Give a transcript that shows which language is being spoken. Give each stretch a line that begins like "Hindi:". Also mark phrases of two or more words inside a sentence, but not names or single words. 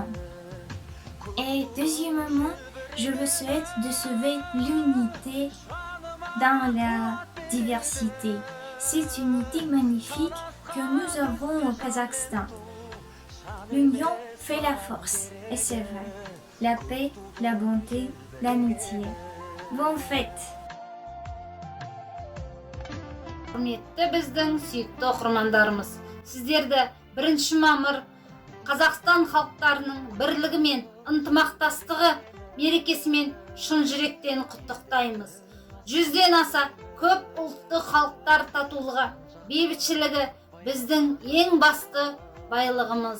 French: Et deuxièmement, je vous souhaite de sauver l'unité dans la diversité. Cette unité magnifique que nous avons au Kazakhstan. L'union fait la force, et c'est vrai. La paix, la bonté, l'amitié. Bonne fête!
Kazakh: Құрметті біздің сүйікті оқырмандарымыз, сіздерді 1 мамыр Қазақстан халықтарының бірлігі мен ынтымақтастығы мерекесімен шын жүректен құттықтаймыз. 100-ден аса көп ұлтты халықтар татулығы, бейбітшілігі біздің ең басты байлығымыз.